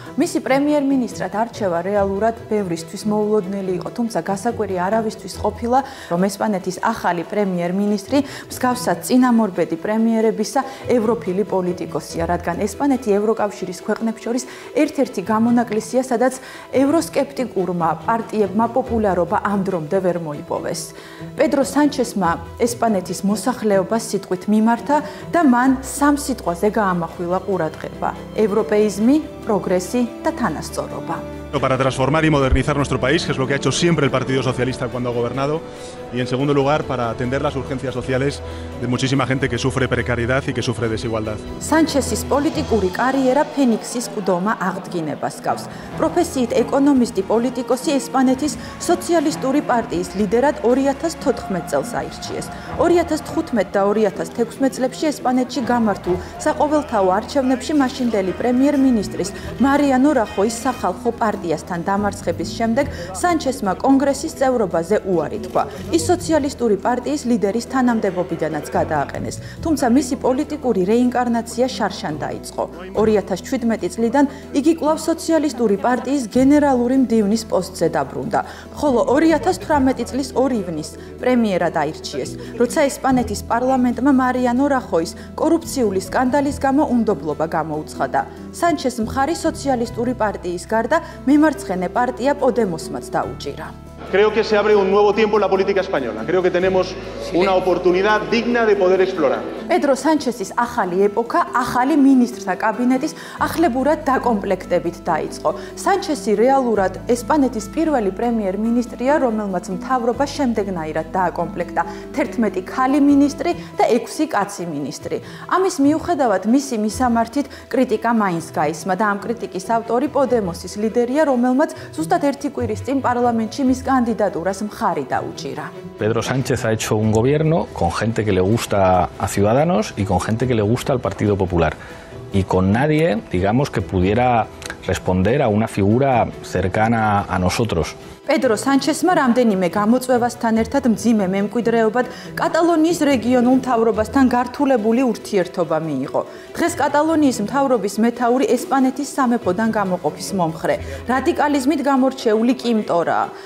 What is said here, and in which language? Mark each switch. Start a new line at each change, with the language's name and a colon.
Georgian: მისი პრემიერ-მინისტრად არჩევა რეალურად ბევრისთვის მოულოდნელი იყო, თუმცა გასაკვირი არავისთვის ყოფილა, რომ ესპანეთის ახალი პრემიერ-მინისტრი მსგავსად წინამორბედი პრემიერებისა ევროფილი პოლიტიკოსია, რადგან ესპანეთი ევროკავშირის ქვეყნებს შორის ერთ-ერთი გამონაკლისია, სადაც ევროსკეპტიკურმა პარტიებმა პოპულარობა ამ დრომდე ვერ მოიპოვეს. პედრო სანჩესმა ესპანეთის მოსახლეობას სიტყვით მიმართა და მან სამ სიტყვაზე გაამახვილა ყურადღება: ევროპეიზმი, პროგრესი და თანასწორობა.
Spanish: Para transformar y modernizar nuestro país, que es lo que ha hecho siempre el Partido Socialista cuando ha gobernado, y en segundo lugar, para atender las urgencias sociales de muchísima gente que sufre precariedad y que sufre desigualdad.
Georgian: სანჩესის პოლიტიკური კარიერა ფენიქსის ყდომა აღდგინებას გავს. პროფესიით ეკონომისტი პოლიტიკოსი ესპანეთის სოციალისტური პარტიის ლიდერად 2014 წელს აირჩიეს. 2015 და 2016 წლებში ესპანეთში გამართულ საყოველთაო არჩევნებში მაშინდელი პრემიერ-მინისტრის მარიანო რახოის სახალხო პარტია პარტიასთან დამარცხების შემდეგ სანჩესმა კონგრესის წევრობაზე უარი თქვა. ის სოციალისტური პარტიის ლიდერის თანამდებობიდანაც გადააყენეს, თუმცა მისი პოლიტიკური რეინკარნაცია შარშან დაიწყო. 2017 წლიდან იგი კვლავ სოციალისტური პარტიის გენერალური მდივნის პოსტზე დაბრუნდა, ხოლო 2018 წლის 2 ივნისს პრემიერად აირჩიეს, როცა ესპანეთის პარლამენტმა მარიანო რახოის კორუფციული სკანდალის გამო უნდობლობა გამოუცხადა. სანჩეს მხარი სოციალისტური პარტიის გარდა მემარცხენე პარტია პოდემოსმაც დაუჭირა.
Spanish: Creo que se abre un nuevo tiempo en la política española. Creo que tenemos una oportunidad digna de poder explorar.
Georgian: პედრო სანჩესის ახალი ეპოქა ახალი მინისტრთა კაბინეტის ახლებურად დაკომპლექტებით დაიწყო. სანჩესი რეალურად ესპანეთის პირველი პრემიერ-მინისტრია, რომელმაც მთავრობა შემდეგნაირად დააკომპლექტა 11 ქალი მინისტრი და 6 კაცი მინისტრი. ამის მიუხედავად მისი მისამართით კრიტიკა მაინც გაისმა და ამ კრიტიკის ავტორი პოდემოსის ლიდერია, რომელმაც ზუსტად 1 კვირის წინ პარლამენტში მის candidaturas მხარი დაუჭირა.
Spanish: Pedro Sánchez ha hecho un gobierno con gente que le gusta a Ciudadanos y con gente que le gusta al Partido Popular y con nadie, digamos, que pudiera responder a una figura cercana a nosotros.
Georgian: პედრო სანჩესმა რამდენიმე გამოწვევასთან ერთად მძიმე მემკვიდრეობად კატალონიის რეგიონულ მთავრობასთან გართულებული ურთიერთობა მიიღო. დღეს კატალონიის მთავრობის მეთაური ესპანეთის სამეფოდან გამოყოფის მომხრე, რადიკალიზმით გამორჩეული კიმტორაა.